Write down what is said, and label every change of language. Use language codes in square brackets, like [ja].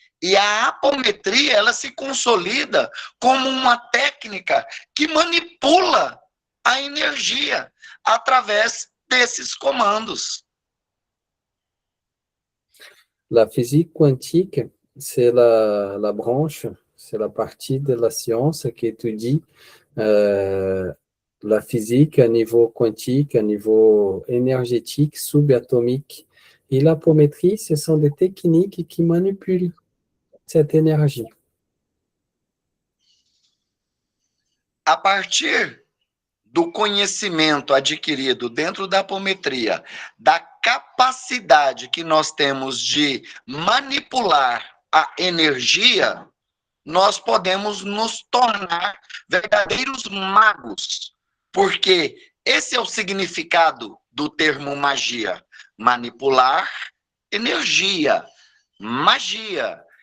[pt] E a apometria, ela se consolida como uma técnica que manipula a energia através desses comandos. [fr] La physique quantique, c'est la branche, c'est la partie de la science qui étudie la physique à niveau quantique, à niveau énergétique, subatomique. Et l'apométrie, ce sont des techniques qui manipulent cette énergie. [pt] A partir do conhecimento adquirido dentro da apometria, da capacidade que nós temos de manipular a energia, nós podemos nos tornar verdadeiros magos, porque esse é o significado do termo magia: manipular energia, magia.